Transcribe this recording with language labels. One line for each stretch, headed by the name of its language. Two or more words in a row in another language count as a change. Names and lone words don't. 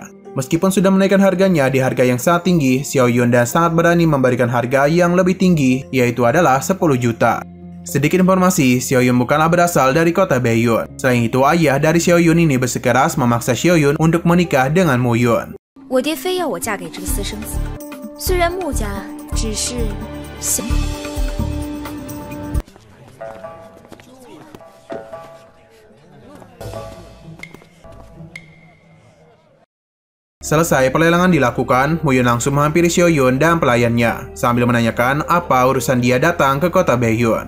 Indonesian: Meskipun sudah menaikkan harganya di harga yang sangat tinggi, Xiao Yun dan sangat berani memberikan harga yang lebih tinggi, yaitu adalah 10 juta. Sedikit informasi, Xiao Yun bukanlah berasal dari kota Baiyun. Selain itu, ayah dari Xiao Yun ini bersikeras memaksa Xiao Yun untuk menikah dengan Mo Yun.
Chinese: 我爹非要我嫁给这个私生子，虽然穆家只是想。
Indonesian: Selesai pelelangan dilakukan, Muyun langsung menghampiri Xiaoyun dan pelayannya, sambil menanyakan apa urusan dia datang ke kota Baiyun.